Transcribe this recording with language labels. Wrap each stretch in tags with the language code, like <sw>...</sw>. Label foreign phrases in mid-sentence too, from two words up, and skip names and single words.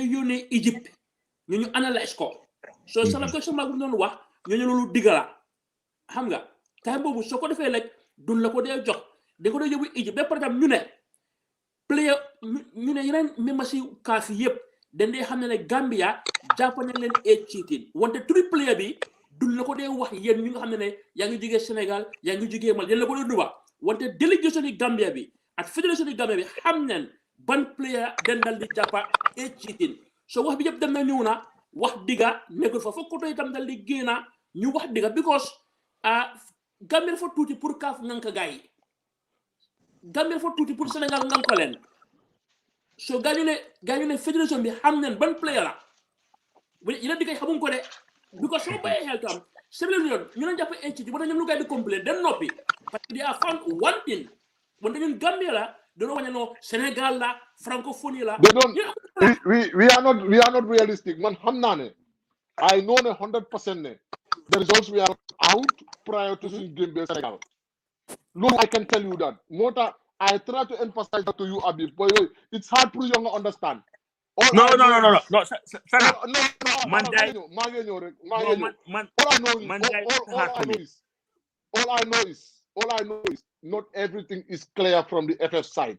<wo>yónnee Egypte ñu analyse ko soo Sana question ma bu doon wax ñooñu loolu digga la xam nga time boobu soo ko defee rek duñ la ko dee jox dañ ko dee yóbbu Egypte ba</wo> <fr>par exemple</fr> <wo>ñu ne player ñu ne yeneen</wo> <fr>même si</fr> <wo>kaas yi yëpp dañ dee xam ne Gambia jàpp nañ leen cheating wante turi player bi duñ la ko dee wax yéen ñu nga xam ne yaa ngi jógee Sénégal yaa ngi jógee Mali yéen la ko dee duba wante délégation yi Gambia bi ak fédération yi Gambia bi xam nañ ban player dañ dal di jàppa cheating so wax bi yëpp dem na ñëw na wax digga nekkul fa foog ko tey itam dal di génna ñu wax digga because Gambia dafa tuuti pour kaaf nganka gaa yi Gambia dafa tuuti pour Sénégal nganka leen so gaa ñu ne fédération bi xam nañ ban player la yeneen digga xamuñ ko de because soo bàyyee xel tam Sierra Leone ñu leen jàpp cheating ba tax ñoom lu gaa yi di complain den noppi</wo> <fr>parce que</fr> <en>they are found wanting</en> <wo>wante ñun Gambia la dañoo wañe no Sénégal la francophonie la</wo> <en>They don't. We are not realistic. Man,</en> <wo>xam naa ne</wo> <en>I know 100% the results we are out prior to seeing Gambia Senegal. No, I can tell you that. Mota, I try to emphasize that to you, Abi. But it's hard for you to understand. No, Sana. All I know is not everything is clear from the FF side.</en>